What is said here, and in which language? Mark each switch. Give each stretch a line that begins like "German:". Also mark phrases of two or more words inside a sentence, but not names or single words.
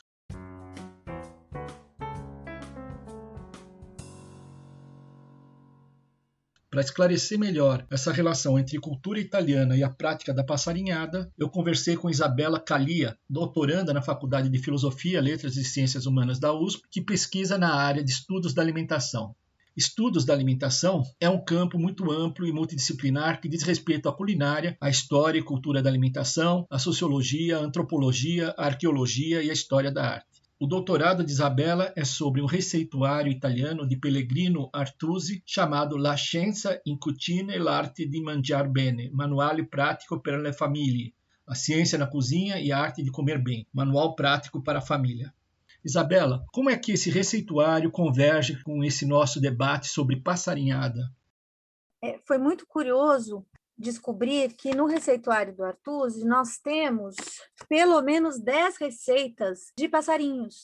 Portuguese: Para esclarecer melhor essa relação entre cultura italiana e a prática da passarinhada, eu conversei com Isabela Calia, doutoranda na Faculdade de Filosofia, Letras e Ciências Humanas da USP, que pesquisa na área de estudos da alimentação. Estudos da alimentação é um campo muito amplo e multidisciplinar que diz respeito à culinária, à história e cultura da alimentação, à sociologia, à antropologia, à arqueologia e à história da arte. O doutorado de Isabella é sobre um receituário italiano de Pellegrino Artusi chamado La Scienza in Cucina e l'Arte di Mangiar Bene, Manuale Pratico per le Famiglie, a ciência na cozinha e a arte de comer bem, manual prático para a família. Isabella, como é que esse receituário converge com esse nosso debate sobre passarinhada? Foi muito curioso descobrir que no receituário do Artusi nós temos pelo menos 10 receitas de passarinhos.